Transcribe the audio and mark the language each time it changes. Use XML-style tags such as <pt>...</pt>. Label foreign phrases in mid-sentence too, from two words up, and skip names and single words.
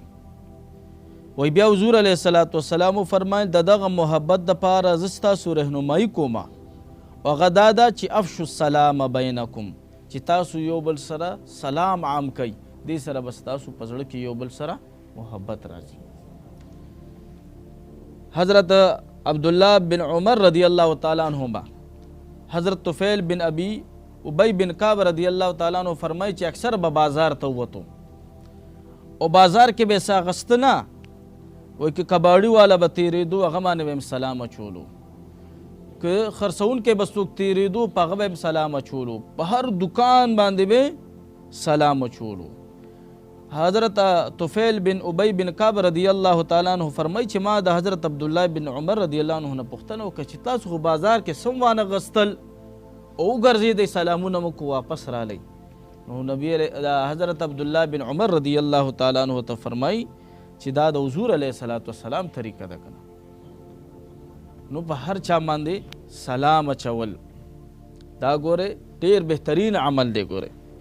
<ps>وی بیا حضور</ps> <ar>علیه السلام</ar> <ps>فرمایل دغه محبت دپاره زه ستاسو رهنمایي کوم او هغه دا ده چې</ps> <ar>افشو السلام بینکم،</ar> <ps>چې تاسو یو بل سره سلام عام کوئ. دې سره به ستاسو په زړه کې یو بل سره محبت راځي. حضرت عبداللہ بن عمر</ps> <ar>رضی اللہ تعالیٰ عنہما</ar> <ps>حضرت طفیل بن ابی ابی بن کعب</ps> <ar>رضی اللہ تعالیٰ عنہ</ar> <ps>فرمائی چې اکثر به بازار ته ووتو او بازار کې به سا غست نه وای که کباړي والا به تیرېدو هغه باندې به سلام اچولو، که خرڅونکی به څوک تیرېدو په هغه به سلام اچولو، په هر دکان باندې به سلام اچولو. حضرت طفیل بن ابی بن کعب</ps> <ar>رضی الله تعالی عنہ</ar> <ps>فرمای چې ما د حضرت عبدالله بن عمر</ps> <ar>رضی الله عنه</ar> <ps>نه پوښتنه وکړه چې تاسو خو بازار کې سم وانه غستل او وګرځېدئ سلامونه مو کو واپس رالی نو نبی حضرت عبدالله بن عمر</ps> <ar>رضی الله تعالی عنہ</ar> <ps>ته فرمای چې دا د حضور</ps> <ar>علیه الصلاۃ والسلام</ar> <ps>طریقه ده کنه نو په هر چا باندې سلام اچول دا ګوره ډیر بهترین عمل دی ګوره</ps>